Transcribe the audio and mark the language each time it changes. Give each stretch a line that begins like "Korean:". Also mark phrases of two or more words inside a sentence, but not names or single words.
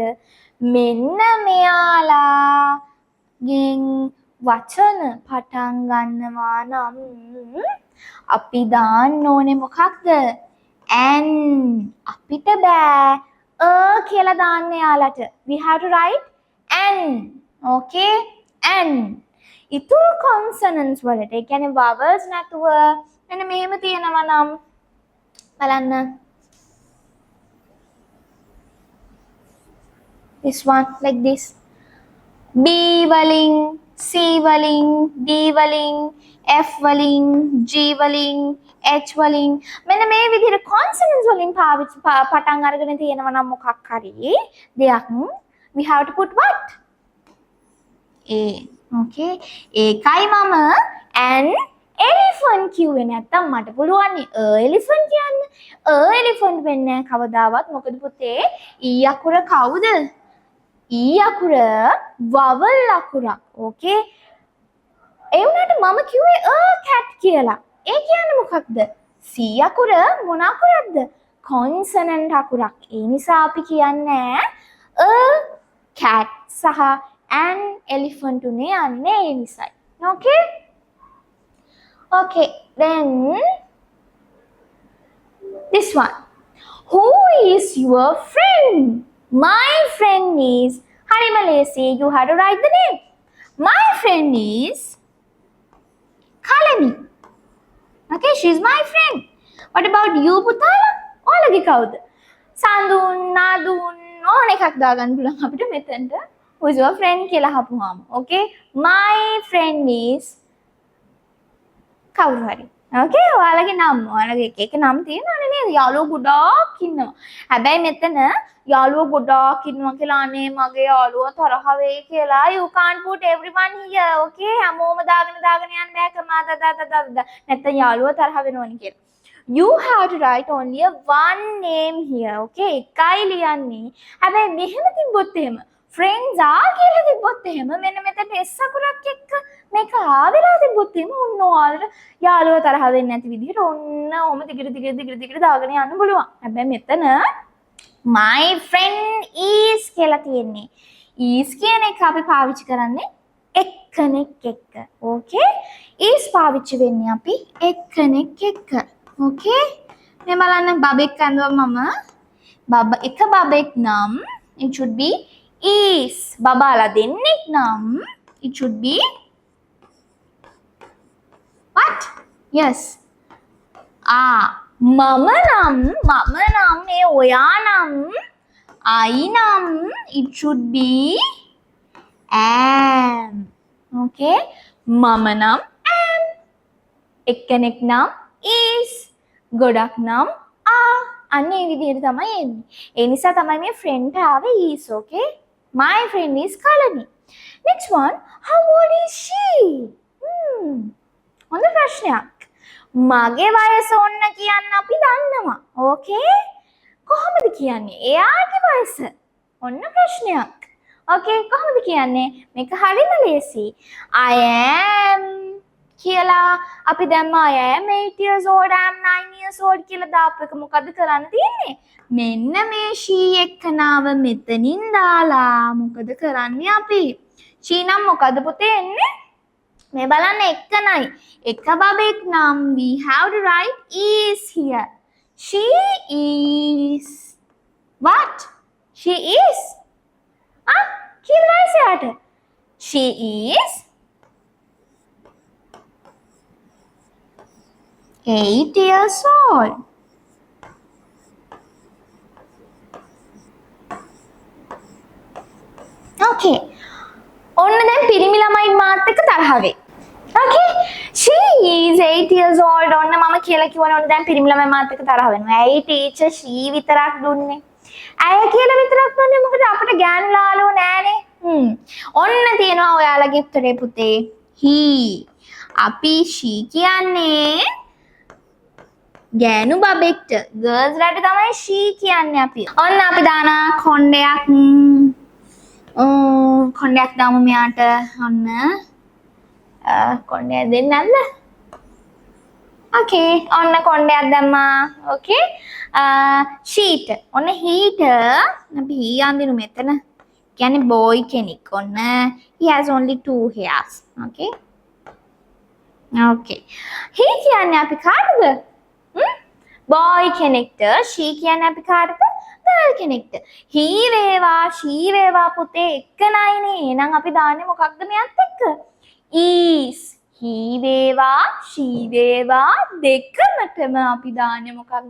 Sinhala: මෙන්න මෙයාලාගෙන් වචන පටන් ගන්නවා නම් අපි දාන්න ඕනේ මොකක්ද? ඇන්. අපිට බෑ කියලා දාන්න යාලට.
English: We have to write an. Okay? an.
Sinhala: ඉතුරු consonants වලට ඒ කියන්නේ vowels නැතුව මෙන්න මෙහෙම තියෙනවා නම් බලන්න.
English: This one like this.
Sinhala: B වලින් C වලින් D වලින් F වලින් G වලින් H වලින් මෙන්න මේ විදිහට consonants වලින් පටන් අරගෙන තියෙනවා නම් මොකක් හරි දෙයක්
English: we have to put what? A.
Sinhala: Okay, ඒකයි මම
English: an elephant
Sinhala: කිව්වේ. නැත්තම් මට පුළුවන් elephant කියන්න. elephant වෙන්නේ කවදාවත්. මොකද පුතේ ඊ අකුර කවුද? ඊ අකුර vowel අකුරක්. Okay, ඒ වුණාට මම කිව්වේ cat කියලා. ඒ කියන්නේ මොකක්ද? C අකුර මොන අකුරක්ද? consonant අකුරක්. ඒ නිසා අපි කියන්නේ
English: a cat
Sinhala: සහ
English: an elephant
Sinhala: උනේ යන්නේ ඒ නිසායි.
English: Okay? Okay, then this one. Who is your friend? My friend is
Sinhala: හරිම ලේසි.
English: You have to write the name. My friend is Kalani. Okay, she's my friend. What about you පුතාලා?
Sinhala: ඔයාලගේ කවුද? සඳුන්, නාදුන් ඕන එකක් දාගන්න පුළුවන් අපිට මෙතනට.
English: Who is your friend
Sinhala: කියලා අහපුවාම.
English: Okay? My friend is
Sinhala: කවුරු හරි.
English: Okay?
Sinhala: ඔයාලගේ නම. ඔයාලගේ එක නම තියෙනවනේ නේද? යාළුවෝ ගොඩාක් ඉන්නවා. හැබැයි මෙතන යාළුවෝ ගොඩාක් ඉන්නවා කියලා අනේ මගේ යාළුවා තරහ වෙයි කියලා
English: you can't put everyone here. Okay?
Sinhala: හැමෝම දාගෙන යන්න බෑ කමා නැත්නම් යාළුවා තරහ වෙනවනේ කියලා.
English: You have to write only one name here.
Sinhala: Okay? එකයි ලියන්නේ. හැබැයි මෙහෙම තිබ්බොත් එහෙම
English: friends are
Sinhala: කියලා තිබ්බොත් එහෙම මෙන්න මෙතන S අකුරක් එක්ක මේක ආවෙලා තිබ්බොත් එහෙම ඔන්න ඔයාලට යාළුවා තරහ වෙන්නේ නැති විදිහට ඔන්න ඔම දිගට දාගෙන යන්න පුළුවන්. හැබැයි මෙතන
English: my friend is
Sinhala: කියලා තියෙන්නේ. is කියන එක අපි පාවිච්චි කරන්නේ එක්කෙනෙක් එක්ක. okay? is පාවිච්චි වෙන්නේ අපි එක්කෙනෙක් එක්ක. okay? මේ බලන්න බබෙක් අඳුවා මම එක බබෙක් නම්
English: it should be is.
Sinhala: බබාලා දෙන්නෙක් නම්
English: it should be what? yes.
Sinhala: මම නම් මේ ඔයා නම් I නම්
English: it should be am.
Sinhala: okay? මම නම් am. එක්කෙනෙක් නම් is. ගොඩක් නම් are. අන්න ඒ විදිහට තමයි එන්නේ. ඒ නිසා තමයි මේ friend ආවේ
English: is. okay? My friend is Kalani. Next one, how old is she?
Sinhala: හොඳ ප්‍රශ්නයක්. මගේ වයස ඔන්න කියන්න අපි දන්නවා. okay? කොහොමද කියන්නේ? එයාගේ වයස. ඔන්න ප්‍රශ්නයක්. okay? කොහොමද කියන්නේ? මේක හරිම ලේසි.
English: I am
Sinhala: කියලා අපි දැම්මා
English: I am 8 years old, I am 9 years old
Sinhala: කියලා දාපු එක මොකද කරන්න තියෙන්නේ? මෙන්න මේ she එක්කනාව මෙතනින් දාලා මොකද කරන්නේ අපි? she නම් මොකද පුතේ එන්නේ? මේ බලන්න එක්කනයි. එක බබෙක් නම්
English: we have to write is here. She is what? She is
Sinhala: කියලා වයසට.
English: She is 8 years old. okay.
Sinhala: ඔන්න දැන් පිරිමි ළමයි මාත් එක්ක තරහ වෙයි.
English: okay? she is 8 years old.
Sinhala: ඔන්න මම කියලා කිව්වනේ ඔන්න දැන් පිරිමි ළමයි මාත් එක්ක තරහ වෙනවා. ඇයි ටීචර් she විතරක් දුන්නේ? ඇය කියලා විතරක් දුන්නේ මොකද අපිට ගෑනු ලාලෝ නෑනේ. ඔන්න තියෙනවා ඔයාලගේ උත්තරේ පුතේ. he. අපි she කියන්නේ ගෑනු බබෙක්ට. girls ලට තමයි she කියන්නේ අපි. ඔන්න අපි දාන කොණ්ඩයක් දාමු මෙයාට. ඔන්න කොණ්ඩයක් දෙන්න නැද්ද? okay. ඔන්න කොණ්ඩයක් දැම්මා. okay? sheet. ඔන්න heat. අපි he අඳිනු මෙතන. කියන්නේ boy කෙනෙක්.
English: ඔන්න he has only 2 hairs. okay?
Sinhala: okay. he කියන්නේ අපි කාටද? boy කෙනෙක්ට. she කියන්නේ අපි කාටද? girl කෙනෙක්ට. he වේවා she වේවා පුතේ එක්කනයිනේ. එහෙනම් අපි දාන්නේ මොකක්ද මෙයත් එක්ක?
English: is.
Sinhala: he වේවා she වේවා දෙකමතම අපි දාන්නේ මොකක්ද?